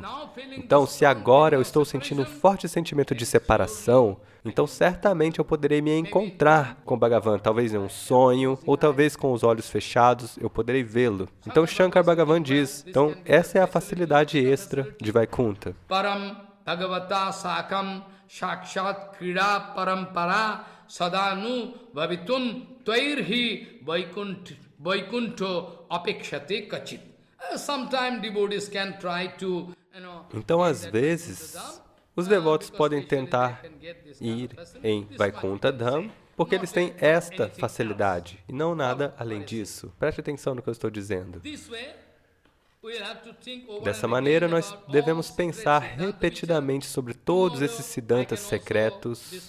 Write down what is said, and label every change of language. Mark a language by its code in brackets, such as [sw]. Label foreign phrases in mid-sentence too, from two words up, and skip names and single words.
[pt] Então, se agora eu estou sentindo um forte sentimento de separação, então certamente eu poderei me encontrar com Bhagavan, talvez em um sonho, ou talvez com os olhos fechados, eu poderei vê-lo. Então, Shankar Bhagavan diz, então essa é a facilidade extra de Vaikunta. [sa] Param Bhagavata Sakam Shakshat Krida Parampara Sadanu Vavitun Tvairhi Vaikunto Apekshate Kachit. [en] Sometimes devotees can try to, [pt] Então, às vezes, os devotos podem tentar ir em Vaikunta Dham, porque eles têm esta facilidade, e não nada além disso. Preste atenção no que eu estou dizendo. Dessa maneira, nós devemos pensar repetidamente sobre todos esses Siddhantas secretos.